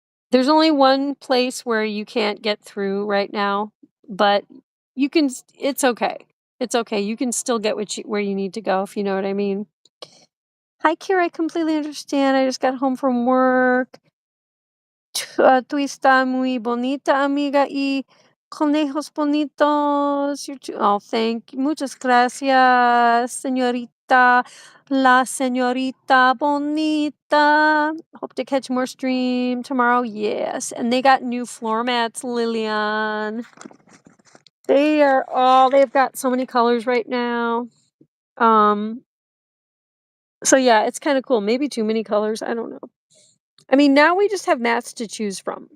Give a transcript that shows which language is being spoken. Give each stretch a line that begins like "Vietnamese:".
English: There's only one place where you can't get through right now, but you can. It's okay. It's okay. You can still get where you need to go, if you know what I mean. Hi, Kira. I completely understand. I just got home from work.
Spanish: Tu está muy bonita, amiga, y conejos bonitos.
English: Oh, thank you.
Spanish: Muchas gracias, señorita. La señorita bonita.
English: Hope to catch more stream tomorrow. Yes. And they got new floor mats, Lillian. They've got so many colors right now. So yeah, it's kind of cool. Maybe too many colors. I don't know. I mean, now we just have mats to choose from.